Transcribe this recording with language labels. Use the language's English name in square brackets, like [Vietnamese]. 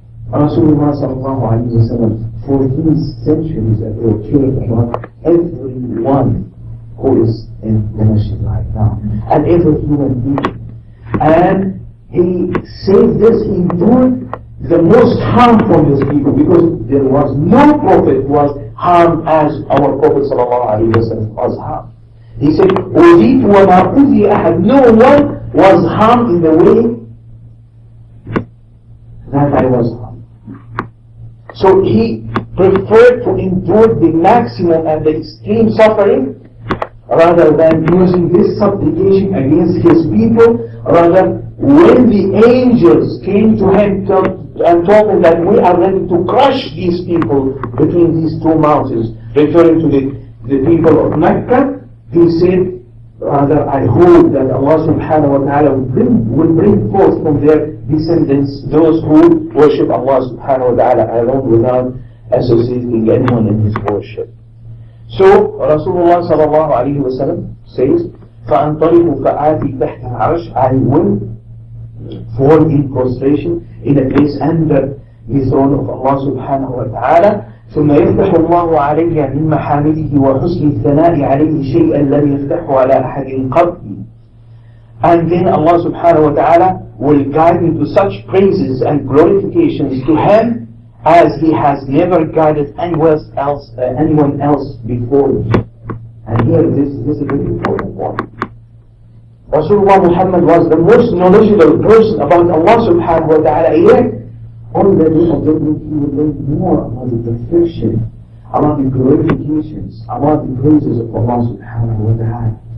[English] Rasulullah sallallahu alayhi wa sallam, 14 centuries ago, cared about everyone who is in the masjid right now, and every human being. And he said this, he endured the most harm from his people, because there was no prophet was harmed as our Prophet ﷺ was harmed. [Arabic] He said, أُذِيتُ وَمَا أُذِي أَحَدٍ. [English] No one was harmed in the way that I was harmed. So he preferred to endure the maximum and the extreme suffering rather than using this supplication against his people. Rather, when the angels came to him and told him that we are ready to crush these people between these two mountains, referring to the people of Mecca, he said, rather, I hope that Allah subhanahu wa ta'ala will bring forth from their descendants those who worship Allah subhanahu wa ta'ala alone without associating anyone in his worship. [Arabic] So Rasulullah sallallahu alayhi wa sallam says, فَأَنْطَلِقُ فَآتِي تَحْتَ الْعَرْشِ. [English] I will fall in prostration in a place under the throne of Allah subhanahu wa ta'ala. [Arabic] ثم يفتح الله علي من محامده وحسن الثناء عليه شيئا لم يفتحه على أحد قبلي. [English] And then Allah subhanahu wa ta'ala will guide me to such praises and glorifications to him as he has never guided anyone else before me. And here this is a very important point. Rasulullah Muhammad was the most knowledgeable person about Allah subhanahu wa ta'ala, yet on the day of judgment he will learn more about the perfection, about the glorifications, about the praises of Allah subhanahu wa ta'ala.